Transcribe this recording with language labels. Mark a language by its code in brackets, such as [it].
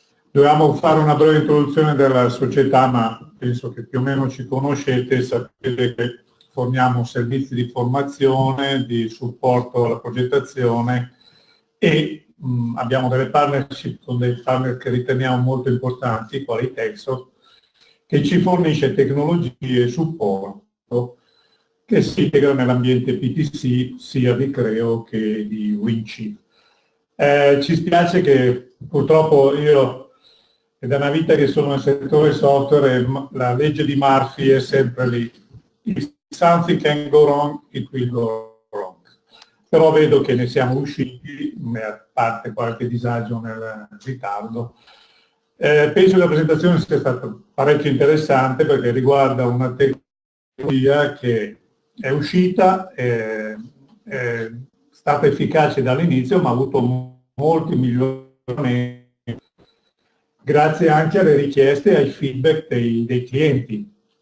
[it] Dovevamo fare una breve introduzione della società, ma penso che più o meno ci conoscete, sapete che forniamo servizi di formazione, di supporto alla progettazione e abbiamo delle partnership con dei partner che riteniamo molto importanti, quali Texo, che ci fornisce tecnologie e supporto che si integrano nell'ambiente PTC sia di Creo che di Windchill. Ci spiace che purtroppo io è da una vita che sono nel settore software e la legge di Murphy è sempre lì. [en] If something can go wrong, it will go wrong. [it] Però vedo che ne siamo usciti, a parte qualche disagio nel ritardo. Penso che la presentazione sia stata parecchio interessante perché riguarda una tecnologia che è uscita, è stata efficace dall'inizio, ma ha avuto molti miglioramenti grazie anche alle richieste e ai feedback dei clienti.